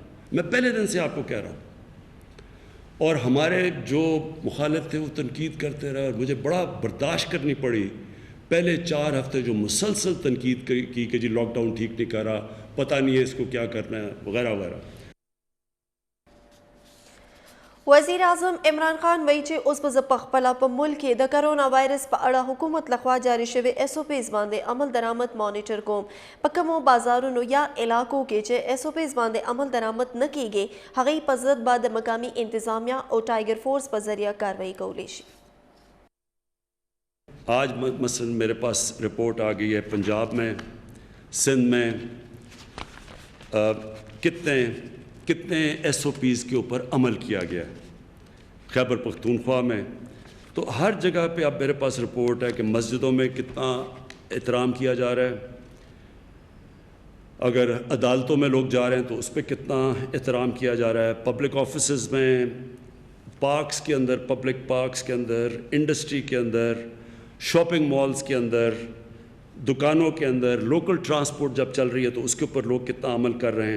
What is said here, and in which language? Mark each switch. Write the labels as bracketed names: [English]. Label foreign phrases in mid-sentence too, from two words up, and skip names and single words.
[Urdu] میں پہلے دن سے آپ کو کہہ رہا ہوں. اور ہمارے جو مخالف تھے وہ تنقید کرتے رہے اور مجھے بڑا برداشت کرنی پڑی. پہلے 4 ہفتے جو مسلسل تنقید کی کہ جی لاک ڈاؤن ٹھیک نہیں کر رہا، پتہ نہیں ہے اس کو کیا کرنا ہے، وغیرہ وغیرہ. [Pashto] وزیر اعظم عمران خان وایي چې اوس به زه پخپله په ملک کې د کرونا وایرس په اړه حکومت لخوا جاري شوي SOPs باندې عمل درآمد مانیټر کوم. په کومو بازارونو یا علاقو کې چې SOPs باندې عمل درآمد نه کیږي هغوی په ضد به د مقامي انتظامیه او ټایګر فورس په ذریعه کاروایی کولی شي. [Urdu] آج مثلا میرے پاس رپورٹ آ گئی ہے پنجاب میں، سندھ میں کتنے SOPs کے اوپر عمل کیا گیا ہے، خیبر پختونخوا میں. تو ہر جگہ پہ اب میرے پاس رپورٹ ہے کہ مسجدوں میں کتنا احترام کیا جا رہا ہے، اگر عدالتوں میں لوگ جا رہے ہیں تو اس پہ کتنا احترام کیا جا رہا ہے، [English] public offices [Urdu] میں، پارکس کے اندر، [English] public parks [Urdu] کے اندر، انڈسٹری کے اندر، [English] shopping malls [Urdu] کے اندر، دکانوں کے اندر، [English] local transport [Urdu] جب چل رہی ہے تو اس کے اوپر لوگ کتنا عمل کر رہے ہیں.